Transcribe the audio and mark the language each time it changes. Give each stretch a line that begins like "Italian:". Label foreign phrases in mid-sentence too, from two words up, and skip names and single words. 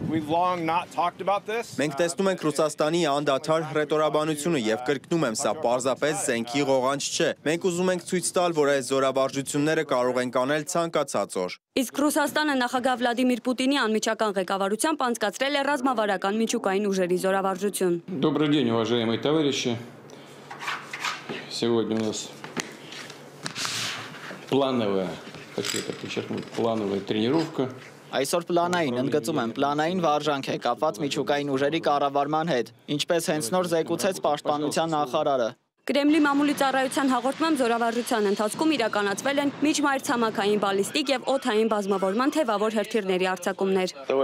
Armenian: Մենք տեսնում ենք Ռուսաստանի անդադար հռետորաբանությունը եւ կրկնում եմ, սա պարզապես զենքի ղողանջ չէ։ Մենք ուզում ենք ցույց տալ, որ այս զորավարժությունները կարող են կանել ցանկացած օր։ Իսկ Ռուսաստանը նախագահ Վլադիմիր Պուտինի անմիջական ղեկավարությամբ անցկացրել է ռազմավարական միջուկային ուժերի զորավարժություն։
Russian: Добрый день, уважаемые товарищи. Сегодня у нас плановая, хочу это подчеркнуть, плановая тренировка.
Armenian: Այսօր պլանային, ընդգծում եմ, պլանային վարժանք է կապված միջուկային ուժերի կառավարման հետ, ինչպես հենց նոր զեկուցեց պաշտպանության նախարարը։ Կրեմլի մամուլի ծառայության հաղորդմամբ զորավարժության ընթացքում իրականացվել են միջմայրցամաքային բալիստիկ եւ օդային բազմավորման թևավոր հրթիռների արձակումներ։